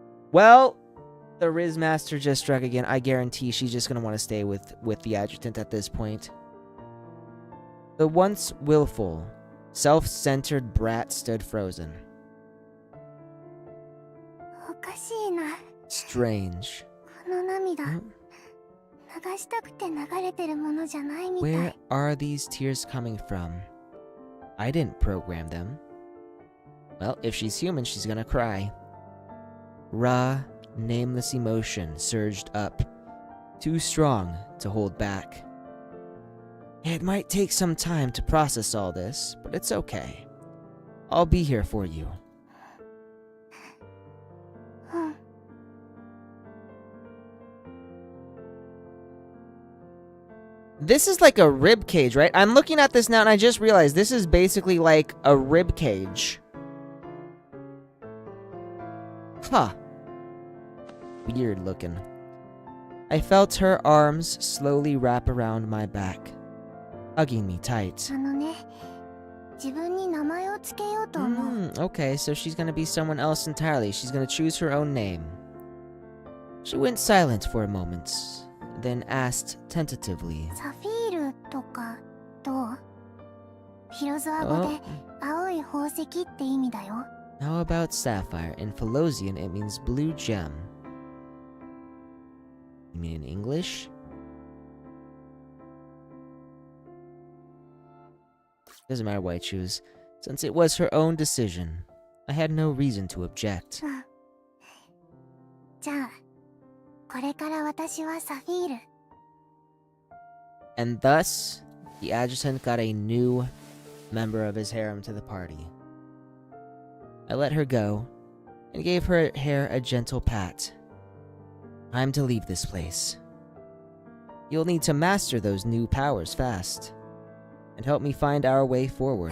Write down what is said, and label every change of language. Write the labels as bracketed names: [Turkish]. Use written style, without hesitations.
[English] Well, the Riz Master just struck again. I guarantee she's just gonna want to stay with the adjutant at this point. The once willful, self-centered brat stood frozen. [Japanese] おかしいな。 [English] Strange. [Japanese] この涙、流したくて流れてるものじゃないみたい。 [English] Where are these tears coming from? I didn't program them. Well, if she's human, she's gonna cry. Raw, nameless emotion surged up, too strong to hold back. It might take some time to process all this, but it's okay. I'll be here for you. [Japanese] うん。 [English] This is like a rib cage, right? I'm looking at this now and I just realized this is basically like a rib cage. Huh. Weird looking. I felt her arms slowly wrap around my back, hugging me tight. [Japanese] あのね、自分に名前をつけようと思う。 [English] Okay, so she's gonna be someone else entirely. She's gonna choose her own name. She went silent for a moment, then asked tentatively. [Japanese] サフィールとかどう？ヒロズア語で青い宝石って意味だよ。 [English] How about sapphire? In Philosian, it means blue gem. You mean in English? Doesn't matter what I choose. Since it was her own decision, I had no reason to object. [Japanese] うん。じゃあ、これから私はサフィール。 [English] And thus, the adjutant got a new member of his harem to the party. I let her go and gave her hair a gentle pat. Time to leave this place. You'll need to master those new powers fast and help me find our way forward.